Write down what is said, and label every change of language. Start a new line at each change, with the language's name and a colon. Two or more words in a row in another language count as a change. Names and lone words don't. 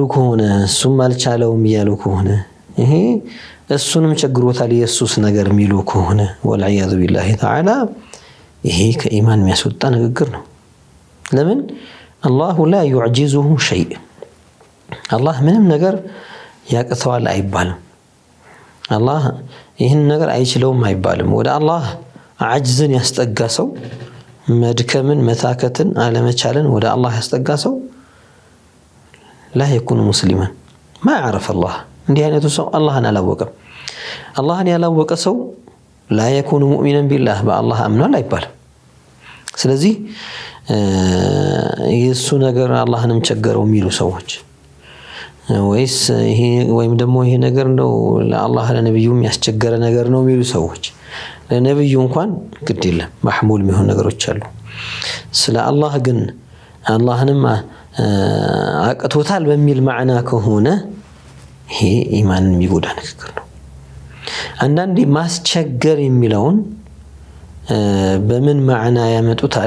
Amharic: ከሆነ እሱም አልቻለውም እያሉ ከሆነ ይሄ እሱንም ቸግሮታል የሱስ ነገር የሚሉ ከሆነ
Arabic: والعياذ بالله تعالى
Amharic: ይሄ ከኢማን የሚያስወጣ ንግግር ነው። ለምን
Arabic: الله لا يعجزه شيء
Amharic: አላህ ምንም ነገር ያቅተዋል አይባልም። አላህ ይህን ነገር አይችለውም አይባልም። ወደ አላህ አጅዝን ያስጠጋ ሰው መድከምን መታከትን አለመቻልን ወደ አላህ ያስጠጋ ሰው
Arabic: لا يكون مسلما ما يعرف الله
Amharic: እንዲህ አይነቱ ሰው አላህን አላወቀም። አላህን ያላወቀ ሰው
Arabic: لا يكون مؤمنا بالله
Amharic: በአላህ አምኗል አይባልም። ስለዚህ የሱ ነገር አላህንም ቸገረው የሚሉ ሰዎች ወይስ ይሄ ወይም ደግሞ ይሄ ነገር ነው ለአላህ ለነብዩ የሚያስቸገረ ነገር ነው የሚሉ ሰዎች ለነብዩ እንኳን ግድ የለም ማህሙል የሚሆን ነገሮች አሉ። ስለ አላህ ግን አላህንም አቅቶታል በሚል ማዕና ከሆነ ይሄ ኢማንን የሚጎዳ ንግግር ነው። አንዳንዴ ማስቸገር የሚለውን በምን ማዕና ያመጡታል?